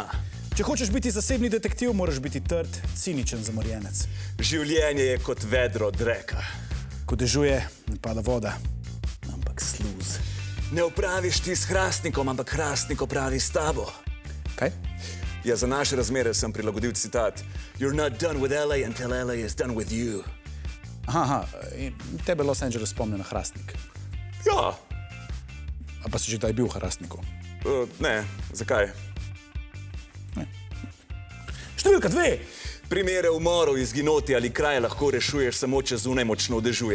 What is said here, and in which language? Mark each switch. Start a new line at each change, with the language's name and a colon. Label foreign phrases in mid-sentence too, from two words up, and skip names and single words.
Slovenian: Če hočeš biti zasebni detektiv, moraš biti trd, ciničen zamorjenec. Življenje je kot vedro dreka. Ko dežuje, ne pada voda, ampak sluz. Ne opraviš ti s hrastnikom, ampak hrastnik opravi s tabo. Kaj? Ja, za naše razmere sem prilagodil citat.
English: You're not done with LA until LA is done with you.
Slovenian: Aha, in tebe Los Angeles spomne na hrastnik. Ja. A pa si že kdaj bil v hrastniku? Ne, zakaj? Številka 2. Primere umorov, izginoti ali kraje lahko rešuješ samo, če zunaj močno dežuje.